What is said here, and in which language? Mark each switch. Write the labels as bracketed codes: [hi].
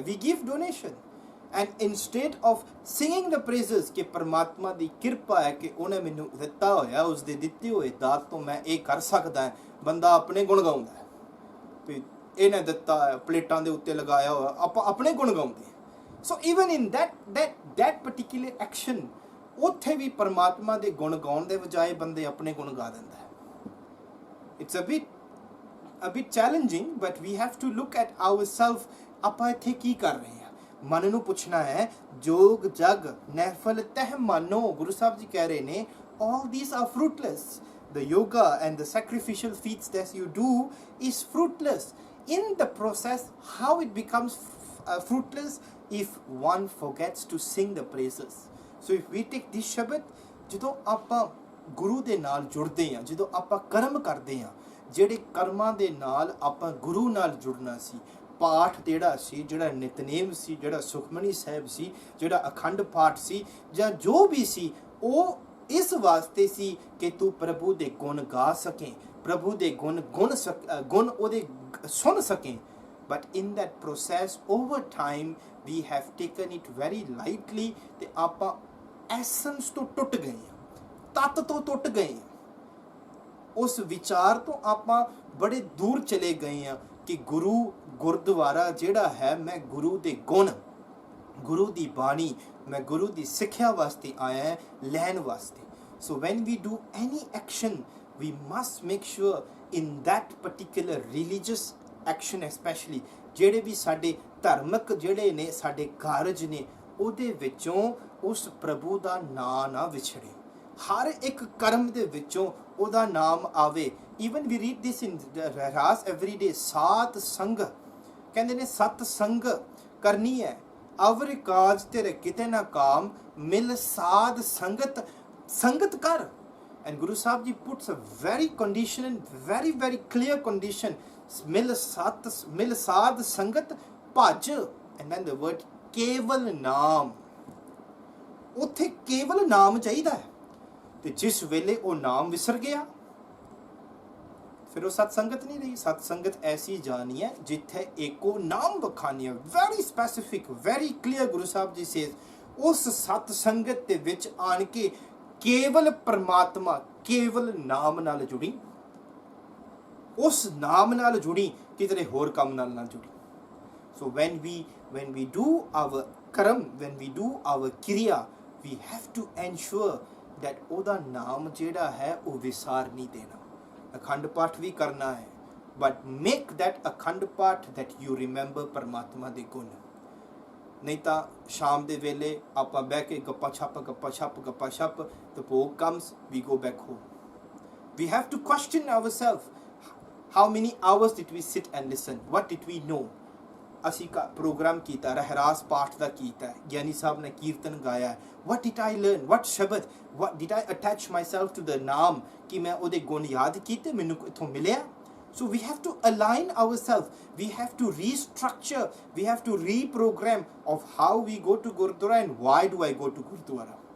[en] we give donation and instead of singing the praises [pa] ਕਿ ਪਰਮਾਤਮਾ ਦੀ ਕਿਰਪਾ ਹੈ ਕਿ ਉਹਨੇ ਮੈਨੂੰ ਦਿੱਤਾ ਹੋਇਆ, ਉਸ ਦੇ ਦਿੱਤੇ ਹੋਏ ਦਾਤ ਤੋਂ ਮੈਂ ਇਹ ਕਰ ਸਕਦਾ, ਬੰਦਾ ਆਪਣੇ ਗੁਣ ਗਾਉਂਦਾ ਹੈ ਵੀ ਇਹਨੇ ਦਿੱਤਾ ਹੈ, ਪਲੇਟਾਂ ਦੇ ਉੱਤੇ ਲਗਾਇਆ ਹੋਇਆ, ਆਪਾਂ ਆਪਣੇ ਗੁਣ ਗਾਉਂਦੇ। [en] So even in that particular action, [pa] ਉੱਥੇ ਵੀ ਪਰਮਾਤਮਾ ਦੇ ਗੁਣ ਗਾਉਣ ਦੇ ਬਜਾਏ ਬੰਦੇ ਆਪਣੇ ਗੁਣ ਗਾ ਦਿੰਦਾ ਹੈ। [en] It's a bit challenging, but we have to look at ourselves, [pa] ਆਪਾਂ ਇੱਥੇ ਕੀ ਕਰ ਰਹੇ ਹਾਂ। ਮਨ ਨੂੰ ਪੁੱਛਣਾ ਹੈ, ਜੋਗ ਜਗ ਨਹਿਫਲ ਤਹ ਮਾਨੋ। ਗੁਰੂ ਸਾਹਿਬ ਜੀ ਕਹਿ ਰਹੇ ਨੇ, [en] all these are fruitless. The yoga and the sacrificial feats that you do is fruitless. In the process, how it becomes fruitless? If one forgets to sing the praises. So if we take this Shabad, [pa] ਜਦੋਂ ਆਪਾਂ ਗੁਰੂ ਦੇ ਨਾਲ ਜੁੜਦੇ ਹਾਂ, ਜਦੋਂ ਆਪਾਂ ਕਰਮ ਕਰਦੇ ਹਾਂ, ਜਿਹੜੇ ਕਰਮਾਂ ਦੇ ਨਾਲ ਆਪਾਂ ਗੁਰੂ ਨਾਲ ਜੁੜਨਾ ਸੀ, ਪਾਠ ਜਿਹੜਾ ਸੀ, ਜਿਹੜਾ ਨਿਤਨੇਮ ਸੀ, ਜਿਹੜਾ ਸੁਖਮਨੀ ਸਾਹਿਬ ਸੀ, ਜਿਹੜਾ ਅਖੰਡ ਪਾਠ ਸੀ, ਜਾਂ ਜੋ ਵੀ ਸੀ, ਉਹ ਇਸ ਵਾਸਤੇ ਸੀ ਕਿ ਤੂੰ ਪ੍ਰਭੂ ਦੇ ਗੁਣ ਗਾ ਸਕੇ, ਪ੍ਰਭੂ ਦੇ ਗੁਣ ਉਹਦੇ ਸੁਣ ਸਕੇ। [en] But in that process, over time, we have taken it very lightly, [pa] ਤੇ ਆਪਾਂ ਐਸੈਂਸ ਤੋਂ ਟੁੱਟ ਗਏ ਹਾਂ, ਤੱਤ ਤੋਂ ਟੁੱਟ ਗਏ ਹਾਂ, ਉਸ ਵਿਚਾਰ ਤੋਂ ਆਪਾਂ ਬੜੇ ਦੂਰ ਚਲੇ ਗਏ ਹਾਂ ਕਿ ਗੁਰਦੁਆਰਾ ਜਿਹੜਾ ਹੈ, ਮੈਂ ਗੁਰੂ ਦੇ ਗੁਣ, ਗੁਰੂ ਦੀ ਬਾਣੀ, ਮੈਂ ਗੁਰੂ ਦੀ ਸਿੱਖਿਆ ਵਾਸਤੇ ਆਇਆ ਹਾਂ, ਲੈਣ ਵਾਸਤੇ। [en] So when we do any action, we must make sure in that particular religious [pa] action especially ਜਿਹੜੇ ਵੀ ਸਾਡੇ ਧਾਰਮਿਕ ਜਿਹੜੇ ਨੇ ਸਾਡੇ ਕਾਰਜ ਨੇ ਉਹਦੇ ਵਿੱਚੋਂ ਉਸ ਪ੍ਰਭੂ ਦਾ ਨਾਂ ਨਾ ਵਿਛੜੇ। ਹਰ ਇੱਕ ਕਰਮ ਦੇ ਵਿੱਚੋਂ ਉਹਦਾ ਨਾਮ ਆਵੇ। [en] even we read this in Rehras every day, [pa] ਸਾਤ ਸੰਗ ਕਹਿੰਦੇ ਨੇ ਸਤ ਸੰਗ ਕਰਨੀ ਹੈ। ਅਵਰ ਕਾਜ ਤੇਰੇ ਕਿਤੇ ਨਾ ਕਾਮ, ਮਿਲ ਸਾਧ ਸੰਗਤ ਸੰਗਤ ਕਰ। [en] And Guru Sahib Ji puts a very condition, very clear condition. [pa] Mil saad sangat bhaj, [en] and then the word keval naam. [pa] ਉੱਥੇ ਕੇਵਲ ਨਾਮ ਚਾਹੀਦਾ ਹੈ, ਤੇ ਜਿਸ ਵੇਲੇ ਉਹ ਨਾਮ ਵਿਸਰ ਗਿਆ ਫਿਰ ਉਹ ਸਤ ਸੰਗਤ ਨਹੀਂ ਰਹੀ। ਸਤ ਸੰਗਤ ਐਸੀ ਜਾਣੀ ਹੈ ਜਿੱਥੇ ਏਕੋ ਨਾਮ ਬਖਾਨੀ ਹੈ। [en] very specific, very clear [pa] Guru Sahib ji says, ਉਸ ਸਤ ਸੰਗਤ ਦੇ ਵਿੱਚ ਆਣ ਕੇ ਕੇਵਲ ਪਰਮਾਤਮਾ, ਕੇਵਲ ਨਾਮ ਨਾਲ ਜੁੜੀ, ਉਸ ਨਾਮ ਨਾਲ ਜੁੜੀ, ਕਿਤੇ ਹੋਰ ਕੰਮ ਨਾਲ ਨਾ ਜੁੜੀ। [en] So when we do our karm, when we do our kriya, we have to ensure that [pa] ਉਹਦਾ ਨਾਮ ਜਿਹੜਾ ਹੈ ਉਹ ਵਿਸਾਰ ਨਹੀਂ ਦੇਣਾ। ਅਖੰਡ ਪਾਠ ਵੀ ਕਰਨਾ ਹੈ, [en] but make that [pa] Akhand Path [en] that you remember [pa] ਪਰਮਾਤਮਾ ਦੇ ਗੁਣ। ਨਹੀਂ ਤਾਂ ਸ਼ਾਮ ਦੇ ਵੇਲੇ ਆਪਾਂ ਬਹਿ ਕੇ ਗੱਪਾਂ ਛੱਪ, the ਭੋਗ comes, [en] we go back home. We have to question ourselves. How many hours did we sit and listen? What did we know? [pa] ਅਸੀਂ ਪ੍ਰੋਗਰਾਮ ਕੀਤਾ, ਰਹਿਰਾਸ ਪਾਠ ਦਾ ਕੀਤਾ, ਗਿਆਨੀ ਸਾਹਿਬ ਨੇ ਕੀਰਤਨ ਗਾਇਆ। [en] What did I learn? [pa] What ਸ਼ਬਦ? [en] What did I attach myself to the [pa] ਨਾਮ ਕਿ ਮੈਂ ਉਹਦੇ ਗੁਣ ਯਾਦ ਕੀਤੇ, ਮੈਨੂੰ ਇੱਥੋਂ ਮਿਲਿਆ? [en] So we have to align ourselves. We have to restructure. We have to reprogram of how we go to Gurdwara and why do I go to Gurdwara.